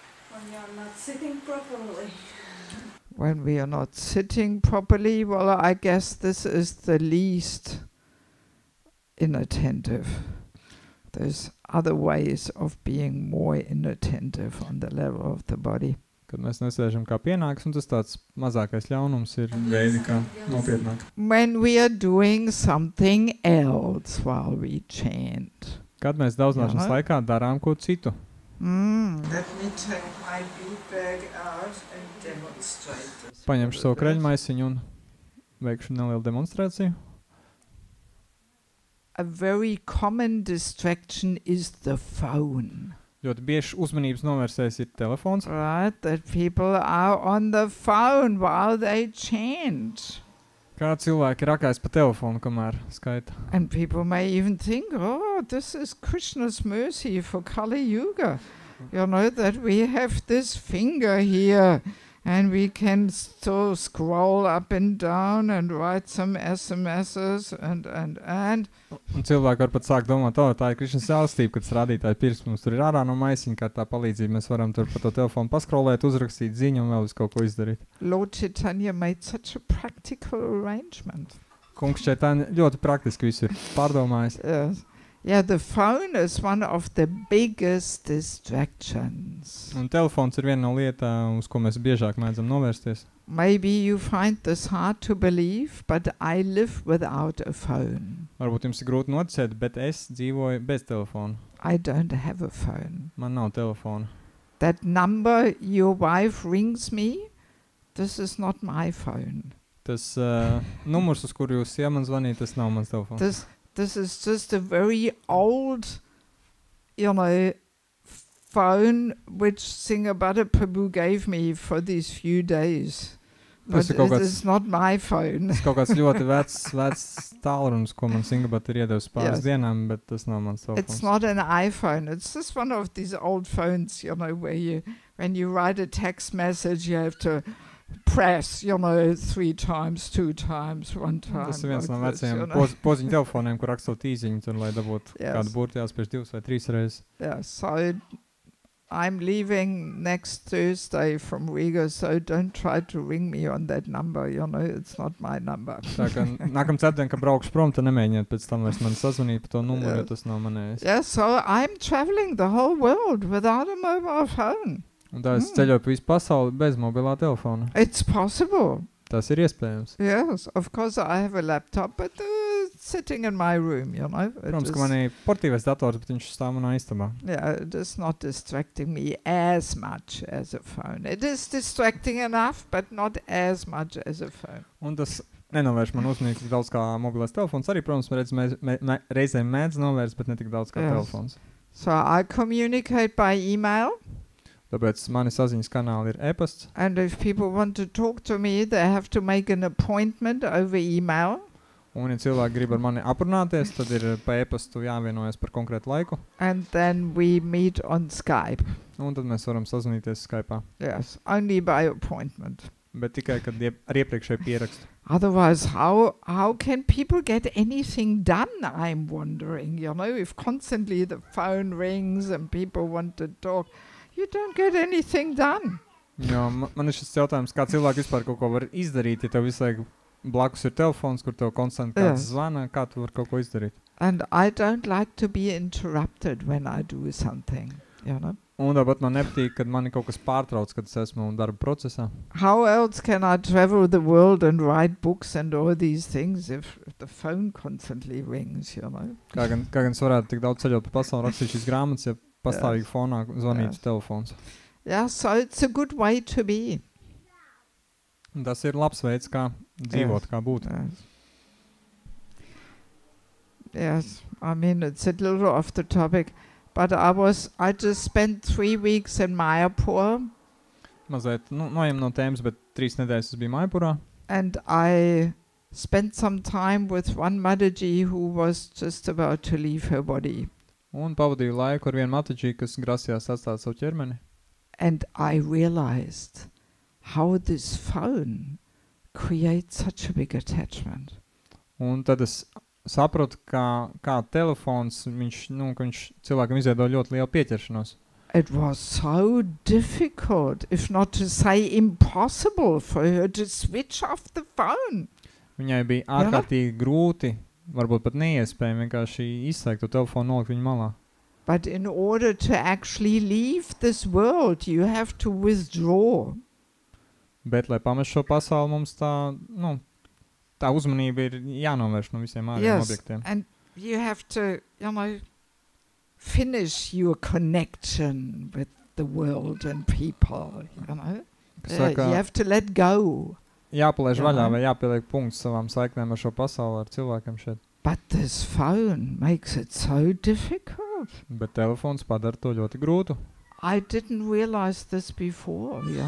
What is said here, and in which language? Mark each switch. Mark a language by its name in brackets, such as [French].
[English] When you're not sitting properly. When we are not sitting properly, well, I guess this is the least inattentive. There's other ways of being more inattentive on the level of the body. [Latvian] Kad mēs nesēžam kā pienāks, un tas tāds mazākais ļaunums ir veidi, kā nopietnāk. [English] When we are doing something else while we chant. [Latvian] Kad mēs audzināšanas laikā darām ko citu. [English] Let me take my bead bag out and demonstrate this. [Latvian] Paņemšu savu kreļmaisiņu un veikšu nelielu demonstrāciju. [English] A very common distraction is the phone. [Latvian] Ļoti bieži uzmanības novērsējs ir telefons. [English] Right, that people are on the phone while they chant. [Latvian] Kā cilvēki rakājas pa telefonu, kamēr skaita. [English] And people may even think, oh, this is Krishna's mercy for Kali Yuga. You know, that we have this finger here and we can still scroll up and down and write some SMSs and. [Latvian] Un cilvēki var pat sākt domāt, tā ir Krišnas žēlastība, kad rādītāji pirksts mums tur ir ārā no maisiņa, kā tā palīdzība. Mēs varam tur pa to telefonu paskrolēt, uzrakstīt ziņu un vēl kaut ko izdarīt. [English] Lord Chaitanya made such a practical arrangement. [Latvian] Kungs Chaitanya ļoti praktiski visu ir pārdomājis. [English] Yes. Yeah, the phone is one of the biggest distractions. [Latvian] Un telefons ir viena no lietām, uz ko mēs biežāk mēdzam novērsties. [English] Maybe you find this hard to believe, but I live without a phone. [Latvian] Varbūt jums ir grūti noticēt, bet es dzīvoju bez telefona. [English] I don't have a phone. [Latvian] Man nav telefona. [English] That number your wife rings me, this is not my phone. [Latvian] Tas numurs, uz kuru jūs man zvanīt, tas nav mans telefons. [English] This is just a very old, you know, phone which Singhabada Prabhu gave me for these few days. But it is not my phone. [Latvian] Tas kaut kāds ļoti vecs tālrunis, ko man Singhabada ir iedevis pāris dienām, bet tas nav mans telefons. [English] It's not an iPhone. It's just one of these old phones, you know, where when you write a text message, you have to press, you know, 3 times, 2 times, 1 time. [Latvian] Tas ir viens no vecajiem poziņu telefoniem, kur rakstot īziņu, tur, lai dabūtu kādu burtu jāspiež 2 vai 3 reizes. [English] Yeah, so I'm leaving next Thursday from Riga, so don't try to ring me on that number, you know, it's not my number. [Latvian] Tā kā nākam ceturtdien, kad braukšu prom, tad nemēģiniet pēc tam vairs mani sazvanīt pa to numuru, jo tas nav manējais. [English] Yeah, so I'm traveling the whole world without a mobile phone. [Latvian] Un tā es ceļoju pa visu pasauli bez mobilā telefona. [English] It's possible. [Latvian] Tas ir iespējams. [English] Yes, of course I have a laptop, but sitting in my room, you know. [Latvian] Protams, ka man ir portīvais dators, bet viņš stāv manā istabā. [English] Yeah, it is not distracting me as much as a phone. It is distracting enough, but not as much as a phone. [Latvian] Un tas nenovērš man uzmanību tik daudz kā mobilais telefons. Arī, protams, reizēm mēdz novērst, bet ne tik daudz kā telefons. [English] So I communicate by email. [Latvian] Tāpēc mani saziņas kanāli ir e-pasts. [English] And if people want to talk to me, they have to make an appointment over email. [Latvian] Un, ja cilvēki grib ar mani aprunāties, tad ir pa e-pastu jāvienojas par konkrētu laiku. [English] And then we meet on Skype. [Latvian] Un tad mēs varam sazvanīties Skype'ā. [English] Yes, only by appointment. [Latvian] Bet tikai, kad ar iepriekšēju pierakstu. [English] Otherwise, how can people get anything done, I'm wondering, you know, if constantly the phone rings and people want to talk. You don't get anything done. [Latvian] Jā, man ir šis jautājums, kā cilvēki vispār kaut ko var izdarīt, ja tev visu laiku blakus ir telefons, kur tev konstanti kāds zvana, kā tu var kaut ko izdarīt? [English] And I don't like to be interrupted when I do something, you know. [Latvian] Un tāpat man nepatīk, kad mani kaut kas pārtrauc, kad es esmu darba procesā. [English] How else can I travel the world and write books and all these things if the phone constantly rings, you know? [Latvian] Kā gan es varētu tik daudz ceļot pa pasauli, rakstīt šīs grāmatas, ja pastāvīgi fonā zvanītu telefons. [English] Yeah, so it's a good way to be. [Latvian] Un tas ir labs veids, kā dzīvot, kā būt. [English] Yes, I mean, it's a little off the topic, but I just spent 3 weeks in Mayapur. [Latvian] Mazliet, noejam no tēmas, bet 3 nedēļas es biju Maipurā. [English] And I spent some time with one Mataji who was just about to leave her body. [Latvian] Un pavadīju laiku ar vienu Mataji, kas grasījās atstāt savu ķermeni. [English] And I realized how this phone creates such a big attachment. [Latvian] Un tad es sapratu, kā telefons, ka viņš cilvēkam izveido ļoti lielu pieķeršanos. [English] It was so difficult, if not to say impossible, for her to switch off the phone. [Latvian] Viņai bija ārkārtīgi grūti, varbūt pat neiespējami vienkārši izslēgt to telefonu, nolikt viņu malā. [English] But in order to actually leave this world, you have to withdraw. [Latvian] Bet, lai pamest šo pasauli, mums tā uzmanība ir jānovērš no visiem ārējiem objektiem. [English] And you have to, finish your connection with the world and people, you have to let go. [Latvian] Jāpalaiž vaļā vai jāpieliek punkts savām saiknēm ar šo pasauli, ar cilvēkiem šeit. [English] But this phone makes it so difficult. [Latvian] Bet telefons padara to ļoti grūtu. [English] I didn't realize this before,